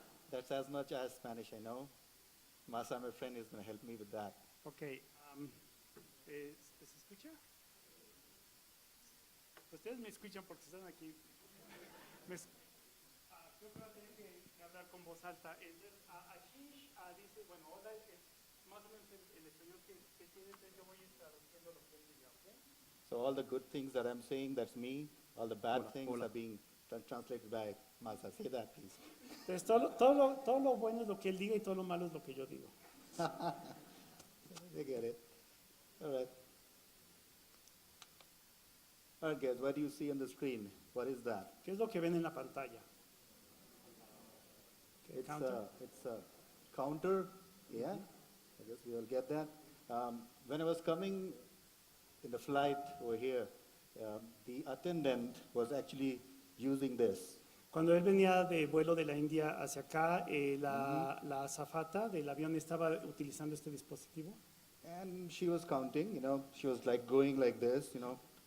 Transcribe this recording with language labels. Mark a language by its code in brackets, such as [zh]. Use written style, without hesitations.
[en] That's as much as Spanish I know. Masa, my friend, is going to help me with that. [es] Okay. ¿Se escucha? Ustedes me escuchan porque están aquí. Creo que va a tener que hablar con voz alta. Ashish dice, bueno, hola, es más o menos el español que tiene, entonces yo voy a ir traduciendo lo que él diga, ¿ok? [en] So all the good things that I'm saying, that's me. All the bad things are being translated by Masa. Say that, please. [es] Entonces todo lo bueno es lo que él diga y todo lo malo es lo que yo digo. [en] You get it. All right. All right, guys, what do you see on the screen? What is that? [es] ¿Qué es lo que ven en la pantalla? [en] It's a counter, yeah. I guess we all get that. When I was coming in the flight over here, the attendant was actually using this. [es] Cuando él venía de vuelo de la India hacia acá, la azafata del avión estaba utilizando este dispositivo. [en] And she was counting, you know, she was like going like this, you know.